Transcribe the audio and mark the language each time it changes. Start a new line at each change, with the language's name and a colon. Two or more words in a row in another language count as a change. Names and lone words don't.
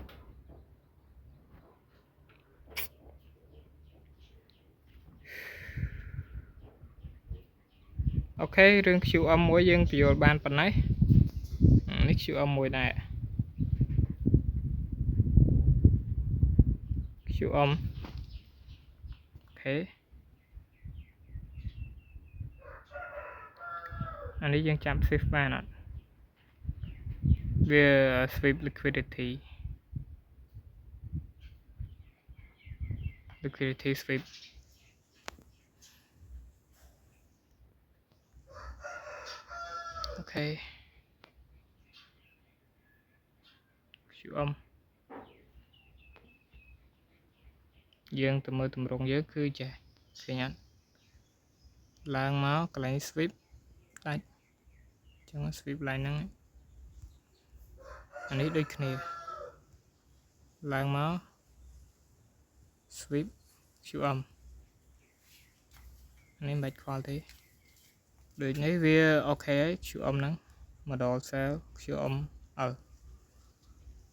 Khmer: អូខេរឿង QM មួយយើងពន្យល់បានប៉ុណ្ណេះនេះ QM មួយដែរ QM អូខេអានេះយើងចាប់ shift បានអត់ វា
English: sweep liquidity sweep
Khmer: អូខេ QM យើងទៅមើលទម្រង់យើងគឺចេះឃើញអត់ឡើងមកកន្លែង sweep ដាច់អញ្ចឹង
English: sweep line
Khmer: ហ្នឹង អានេះដូចគ្នាឡើងមក sweep QM នេះមិនបាច់ខ្វល់ទេដូចនេះវាអូខេហើយ QM ហ្នឹង
English: model cell
Khmer: QM